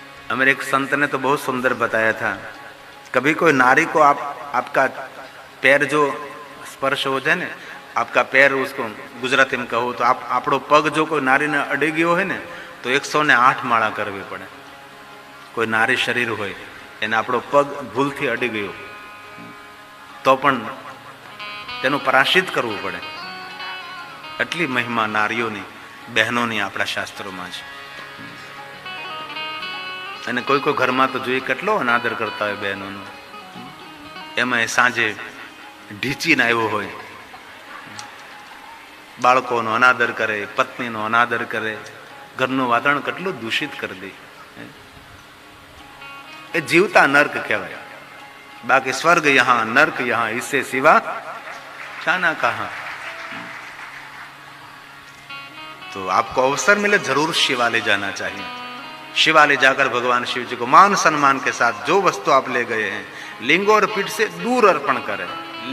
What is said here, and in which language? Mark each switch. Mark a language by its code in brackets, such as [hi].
[hi] हमारे एक संत ने तो बहुत सुंदर बताया था, कभी कोई नारी को आपका पैर जो स्पर्श हो जाए ना, आपका पैर उसको गुजराती में कहो तो [gu] आपड़ो पग जो कोई नारी ने अड़ी गयो है ने तो 108 माळा करवी पड़े। कोई नारी शरीर होय एने आपड़ो पग भूलथी अड़ी गयो तो पण तेनु पराशित करवू पड़े। એટલી મહિમા નારીઓની, બહેનોની આપણા શાસ્ત્રોમાં છે। અને કોઈ કોઈ ઘરમાં તો જોઈએ કેટલો અનાદર કરતા હોય બહેનોનો, એમાં સાંજે ઢીચીને આવ્યો હોય, બાળકોનો અનાદર કરે, પત્નીનો અનાદર કરે, ઘરનું વાતાવરણ કેટલું દૂષિત કરી દે। એ જીવતા નર્ક કહેવાય। [hi] बाकी स्वर्ग यहाँ, नर्क यहाँ, इससे सिवा जाना कहाँ। तो आपको अवसर मिले जरूर शिवालय जाना चाहिए। शिवालय जाकर भगवान शिव जी को मान सम्मान के साथ जो वस्तु आप ले गए हैं लिंग और पीठ से दूर अर्पण करें।